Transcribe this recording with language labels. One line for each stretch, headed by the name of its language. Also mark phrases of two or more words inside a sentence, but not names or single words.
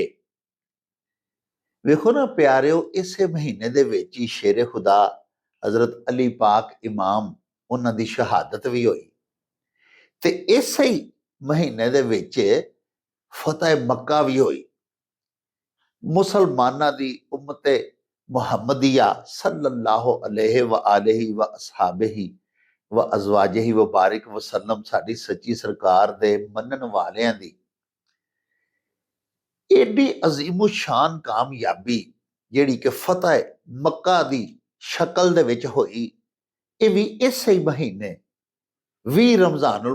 Punjabi: ਵੇਖੋ ਨਾ ਪਿਆਰਿਓ, ਇਸੇ ਮਹੀਨੇ ਦੇ ਵਿੱਚ ਹੀ ਸ਼ੇਰੇ ਖੁਦਾ ਹਜ਼ਰਤ ਅਲੀ ਪਾਕ ਇਮਾਮ, ਉਹਨਾਂ ਦੀ ਸ਼ਹਾਦਤ ਵੀ ਹੋਈ, ਤੇ ਇਸੇ ਹੀ ਮਹੀਨੇ ਦੇ ਵਿੱਚ ਫਤਿਹ ਮੱਕਾ ਵੀ ਹੋਈ। ਮੁਸਲਮਾਨਾਂ ਦੀ ਉਮਤ ਮੁਹੰਮਦੀਆ
Arabic: صلى الله عليه وآله وأصحابه وأزواجه وبارك وسلم,
Punjabi: ਸਾਡੀ ਸੱਚੀ ਸਰਕਾਰ ਦੇ ਮੰਨਣ ਵਾਲਿਆਂ ਦੀ ਏਡੀ ਅਜ਼ੀਮੁ ਸ਼ਾਨ ਕਾਮਯਾਬੀ ਜਿਹੜੀ ਕਿ ਫਤਿਹ ਮੱਕਾ ਦੀ ਸ਼ਕਲ ਦੇ ਵਿੱਚ ਹੋਈ, ਇਹ ਵੀ ਇਸੇ ਹੀ ਮਹੀਨੇ 20 ਰਮਜ਼ਾਨੁਲ